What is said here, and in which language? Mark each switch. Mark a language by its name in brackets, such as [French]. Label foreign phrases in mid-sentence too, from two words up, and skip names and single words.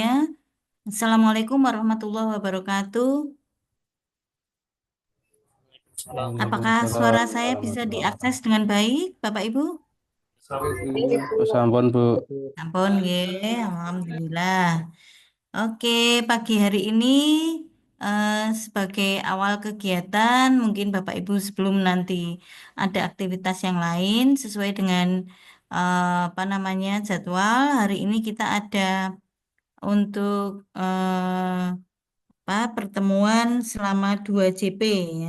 [Arabic] Assalamualaikum warahmatullahi wabarakatuh. [Indonesian] Apakah suara [Arabic] Waalaikumsalam [Indonesian] saya bisa [Arabic] warahmatullahi [Indonesian] diakses dengan baik, Bapak Ibu? [Arabic] wabarakatuh. [Javanese] Sampun Bu. Ampun, nggih. [Indonesian] Alhamdulillah. Oke, pagi hari ini eh, sebagai awal kegiatan, mungkin Bapak Ibu sebelum nanti ada aktivitas yang lain sesuai dengan apa namanya jadwal. Hari ini kita ada untuk apa pertemuan selama 2 JP ya.